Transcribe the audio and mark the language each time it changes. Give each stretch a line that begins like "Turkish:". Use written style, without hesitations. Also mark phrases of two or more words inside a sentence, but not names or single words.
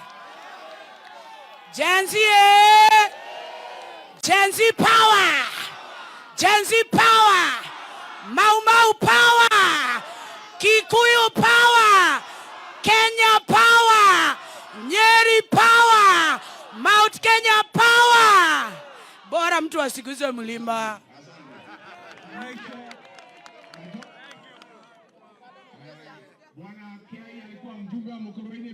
English: Gen Z, Gen Z power! Gen Z power! Mau Mau power! Kikuyu power! Kenya power! Nyeri power! Mount Kenya power!
Swahili: Bora mtu asiguze mlima. Bwana Kiai alikuwa mjumbe wa